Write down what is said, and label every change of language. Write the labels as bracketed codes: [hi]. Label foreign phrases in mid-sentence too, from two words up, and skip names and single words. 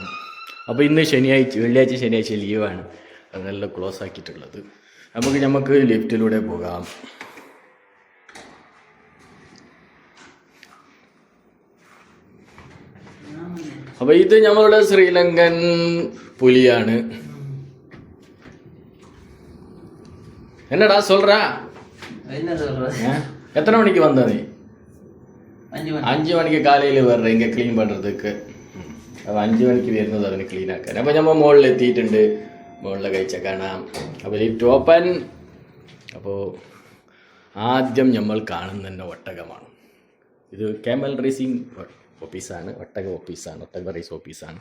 [ml] അപ്പോൾ ഇന്ന് വെള്ളിയാഴ്ച ശനിയാഴ്ച ലീവാണ്, അതെല്ലാം ക്ലോസ് ആക്കിയിട്ടുള്ളത്. നമുക്ക് ലിഫ്റ്റിലൂടെ പോകാം. അപ്പോൾ ഇത് നമ്മളുടെ ശ്രീലങ്കൻ പുലിയാണ്. [ta] என்னடா சொல்ற? என்ன சொல்ற? எத்தனை மணிக்கு வந்த நீ? [ml] 5 മണിക്ക് കാലയിൽ വരണം ഇങ്ങനെ ക്ലീൻ பண்ணுறதுக்கு. അപ്പോൾ 5 മണിക്ക് വരുന്നത് അവന് ക്ലീൻ ആക്കാൻ. അപ്പോൾ നമ്മൾ മുകളിൽ എത്തിയിട്ടുണ്ട്, മുകളിലെ കാഴ്ച കാണാം. അപ്പോൾ [en] lift open. [ml] അപ്പോൾ ആദ്യം നമ്മൾ കാണുന്ന ഒട്ടകമാണ്. ഇത് [en] camel racing [ml] ഓഫീസാണ്, ഒട്ടക ഓഫീസാണ്, ഒട്ടക റേസ് ഓഫീസാണ്.